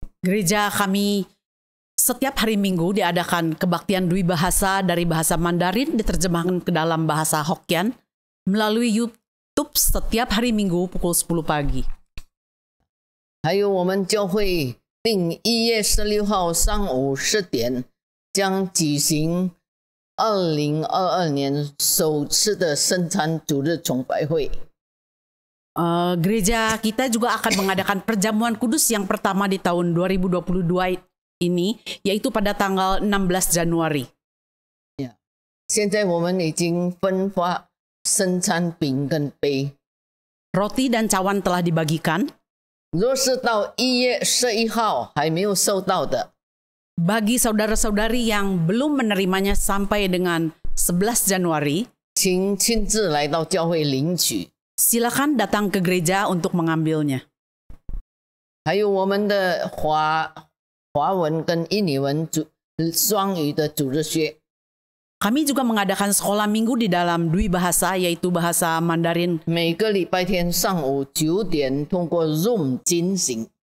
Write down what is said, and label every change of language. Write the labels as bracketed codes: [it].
[id] Gereja kami setiap hari Minggu diadakan kebaktian dwi bahasa dari bahasa Mandarin diterjemahkan ke dalam bahasa Hokkien melalui YouTube setiap hari Minggu pukul 10 pagi. [zh] 还有我们教会定1月16号上午10点将举行2022年首次的圣餐主日崇拜会。 [id] Gereja kita juga akan mengadakan perjamuan kudus yang pertama di tahun 2022 ini, yaitu pada tanggal 16 Januari. [zh] 现在我们已经分发圣餐饼跟杯。 [id] Roti dan cawan telah dibagikan. [zh] 若是到1月11号还没有收到的， [id] Bagi saudara-saudari yang belum menerimanya sampai dengan 11 Januari, [zh] 请亲自来到教会领取。 [id] silakan datang ke gereja untuk mengambilnya. [zh] 还有我们的华文跟印尼文双语的主日学。 [id] Kami juga mengadakan sekolah minggu di dalam dwi bahasa, yaitu bahasa Mandarin. [zh] 每个礼拜天上午9点通过 Zoom 进行。